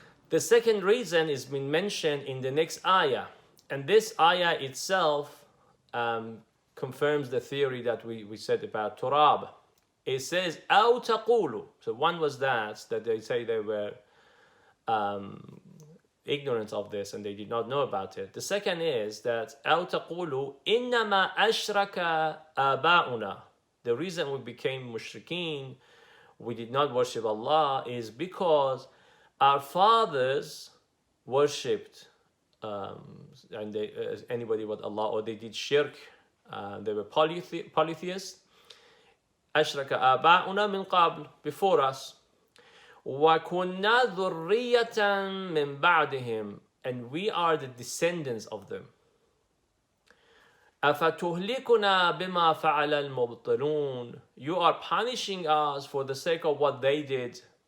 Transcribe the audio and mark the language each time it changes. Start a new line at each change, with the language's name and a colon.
English: The second reason is been mentioned in the next ayah. And this ayah itself confirms the theory that we said about Turab. It says,
Arabic: أَوْ تَقُولُ.
English: So one was that they say they were ignorant of this and they did not know about it. The second is that
Arabic: أَوْ تَقُولُ إِنَّمَا أَشْرَكَ آبَاؤُنَا.
English: The reason we became mushrikeen, we did not worship Allah, is because our fathers worshipped and anybody but Allah, or they did shirk, they were polytheists.
Arabic: أشرك آباؤنا من قبل,
English: before us.
Arabic: وَكُنَّا ذُرِّيَّةً مِّن بَعْدِهِمْ,
English: and we are the descendants of them.
Arabic: أَفَتُهْلِكُنَا بِمَا فَعَلَ الْمُبْطِلُونَ.
English: You are punishing us for the sake of what they did.